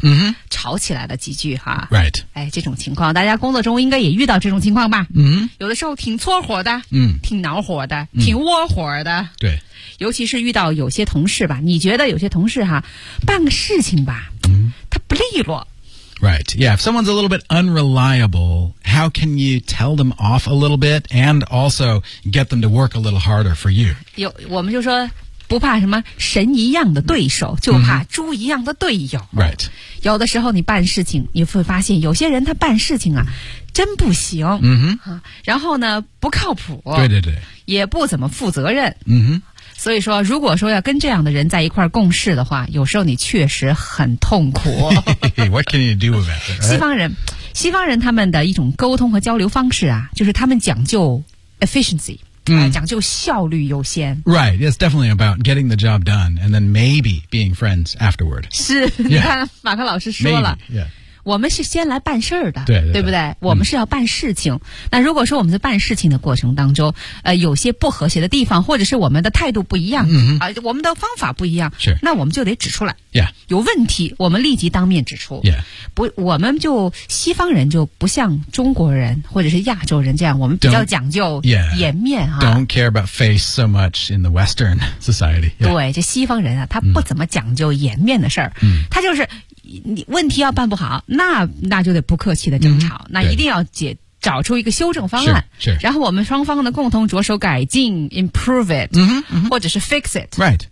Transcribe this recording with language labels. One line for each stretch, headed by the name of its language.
Chinese: 嗯、mm-hmm. 吵起来了几句哈。
English: Right.
Chinese: 哎，这种情况，大家工作中应该也遇到这种情况吧？嗯、mm-hmm. 有的时候挺搓火的，嗯、mm-hmm. ，挺恼火的， mm-hmm. 挺窝火的。对。尤其是遇到有些同事吧，你觉得有些同事哈，办个事情吧、 mm-hmm. 他不利落。
English: Right, yeah, if someone's a little bit unreliable, how can you tell them off a little bit and also get them to work a little harder for you?
Chinese: 有，我们就说不怕什么神一样的对手，就怕猪一样的队友。
English: Mm-hmm. Right.
Chinese: 有的时候你办事情，你会发现有些人他办事情啊真不行。 Mm-hmm. 然后呢不靠谱。对对对。也不怎么负责任。嗯哼。所以说如果说要跟这样的人在一块共事的话，有时候你确实很痛苦。
English: What can you do about it?
Chinese: 西方人他们的一种沟通和交流方式啊，就是他们讲究 efficiency、讲究效率优先。
English: Right, it's definitely about getting the job done and then maybe being friends afterward.
Chinese: 是、
English: yeah.
Chinese: 你看马克老师说了。
English: Maybe, yeah.
Chinese: 我们是先来办事儿的，对, 对, 对, 对不对、嗯、我们是要办事情。那如果说我们在办事情的过程当中有些不和谐的地方，或者是我们的态度不一样、嗯我们的方法不一样，是，那我们就得指出来、
English: yeah.
Chinese: 有问题我们立即当面指出、
English: yeah.
Chinese: 不，我们就西方人就不像中国人或者是亚洲人这样，我们比较讲究颜面、
English: yeah. Don't care about face so much in the Western society、 yeah.
Chinese: 对，这西方人啊，他不怎么讲究颜面的事儿、嗯，他就是你问题要办不好，那就得不客气的争吵、那一定要找出一个修正方案，是，然后我们双方呢共同着手改进
English: improve it、
Chinese: 或者是
English: fix it、 right.